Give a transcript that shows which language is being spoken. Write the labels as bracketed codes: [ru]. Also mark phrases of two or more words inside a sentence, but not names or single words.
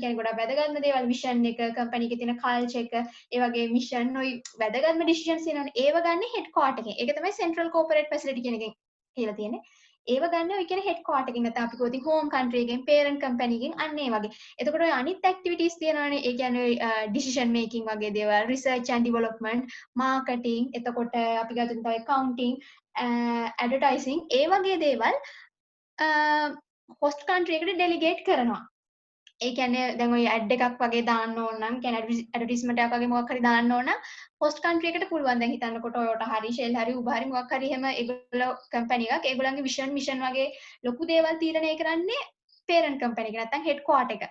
[si] කියන්නේ ගොඩක් වැදගත්ම දේවල් mission එක, company එකේ තියෙන culture එක, ඒ වගේ mission ඔය වැදගත්ම decisions තියෙනවනේ. ඒව ගන්න headquarter එකෙන්. ඒක තමයි [en] central corporate facility [si] කියන එකෙන් කියලා තියෙන්නේ. ඒව ගන්න ඔය කියන headquarter එකෙන්. නැත්නම් අපි කිව්වොත් [en] home country [si] එකෙන්, [en] parent company [si] එකෙන් අන්න ඒ වගේ. එතකොට ඔය අනිත් activities තියෙනවනේ. ඒ කියන්නේ [en] decision making [si] වගේ දේවල්, [en] research and development, marketing, [si] එතකොට අපි ගත්තොත් තව [en] accounting, advertising [si] ඒ වගේ දේවල් [en] host country [si] එකට delegate කරනවා. ඒ කියන්නේ දැන් ඔය ඇඩ් එකක් වගේ දාන්න ඕන නම් කියන්නේ ඇඩ්වර්ටයිස්මන්ට් එකක් වගේ මොකක් හරි දාන්න ඕන නම් [en] host country [si] එකට පුළුවන්. දැන් හිතන්නකො Toyota හරි Shell හරි Uber හරි මොකක් හරි එහෙම ඒගොල්ලෝ company එකක් ඒගොල්ලන්ගේ vision වගේ ලොකු දේවල් තීරණය කරන්නේ [en] parent company [si] එක නැත්නම් headquarter එක.